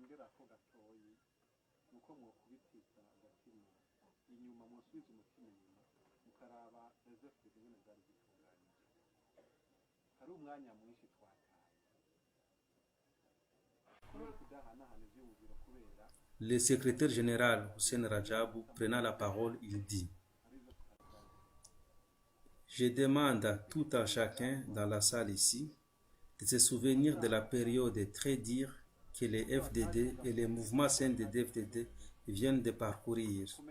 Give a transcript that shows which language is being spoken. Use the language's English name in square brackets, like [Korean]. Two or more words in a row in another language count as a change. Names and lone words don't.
[Rundi] nongera ko gatoyi nuko mwokubitiza agatima inyuma musubiza umutima inyuma [French] Le secrétaire général Hussein Rajabou, prenant la parole, il dit: Je demande à tout un chacun dans la salle ici de se souvenir de la période très dure que les FDD et les mouvements CNDD-FDD viennent de parcourir.